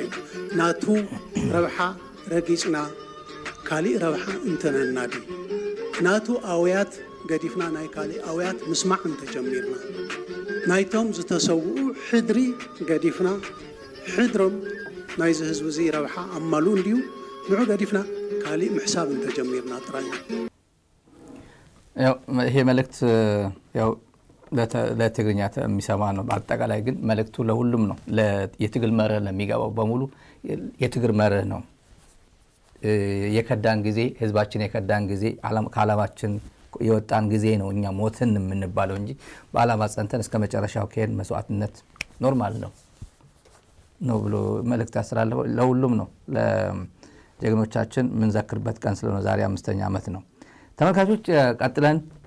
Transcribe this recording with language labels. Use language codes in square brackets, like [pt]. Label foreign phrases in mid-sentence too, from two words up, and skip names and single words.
[ti] ናቱ ረብሓ ረጊፅና ካሊእ ረብሓ እንተነና ዲ ናቱ ኣውያት ገዲፍና ናይ ካሊእ ኣውያት ምስማዕ እንተጀሚርና ናይቶም ዝተሰውኡ ሕድሪ ገዲፍና ሕድሮም ናይዚ ህዝቢ እዚ ረብሓ ኣማሉ እንድዩ ንዑ ገዲፍና ካሊእ ምሕሳብ እንተጀሚርና ጥራይ [am] ያው ይሄ መልእክት ያው ለትግርኛ የሚሰማ ነው በአጠቃላይ ግን መልእክቱ ለሁሉም ነው የትግል መርህ ለሚገባው በሙሉ የትግል መርህ ነው የከዳን ጊዜ ህዝባችን የከዳን ጊዜ ዓላማችን የወጣን ጊዜ ነው እኛ ሞትን የምንባለው እንጂ በዓላማ ጸንተን እስከ መጨረሻው ከሄድ መስዋዕትነት ኖርማል ነው ብሎ መልእክት ያስተላልፈው ለሁሉም ነው። ለጀግኖቻችን የምንዘክርበት ቀን ስለሆነ ዛሬ 5ኛ ዓመት ነው። ተመልካቾች ቀጥለን